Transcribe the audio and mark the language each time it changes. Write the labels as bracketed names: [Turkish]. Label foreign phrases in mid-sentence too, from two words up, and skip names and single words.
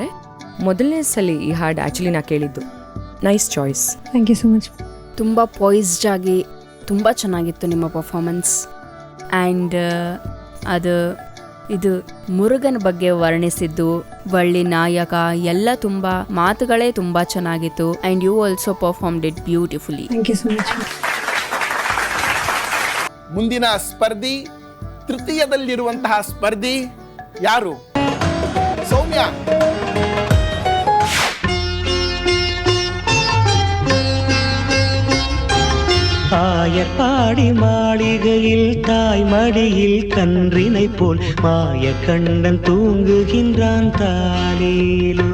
[Kannada] ಮೊದಲನೇ ಸಲ ಈ ಹಾಡು ಆಕ್ಚುಲಿ ನಾ ಕೇಳಿದ್ದು. [English] nice choice. Thank you so much. [Kannada] ತುಂಬ ಪಾಯ್ಸ್ಡ್ ಆಗಿ ತುಂಬ ಚೆನ್ನಾಗಿತ್ತು ನಿಮ್ಮ ಪರ್ಫಾರ್ಮೆನ್ಸ್. ಆ್ಯಂಡ್ ಇದು ಮುರುಗನ ಬಗ್ಗೆ ವರ್ಣಿಸಿದ್ದು, ವಳ್ಳಿ ನಾಯಕ ಎಲ್ಲ ತುಂಬ ಮಾತುಗಳೇ ತುಂಬ ಚೆನ್ನಾಗಿತ್ತು. [English] And you also performed it beautifully. Thank you so much. [Kannada] ಮುಂದಿನ ಸ್ಪರ್ಧಿ, ತೃತೀಯದಲ್ಲಿರುವಂತಹ ಸ್ಪರ್ಧಿ ಯಾರು? ಸೌಮ್ಯ. [Tamil] ஆயர்பாடி மாளிகையில் தாய் மடியில் கன்றினை போல் மாய கண்ணன் தூங்குகின்றான் தாலேலோ.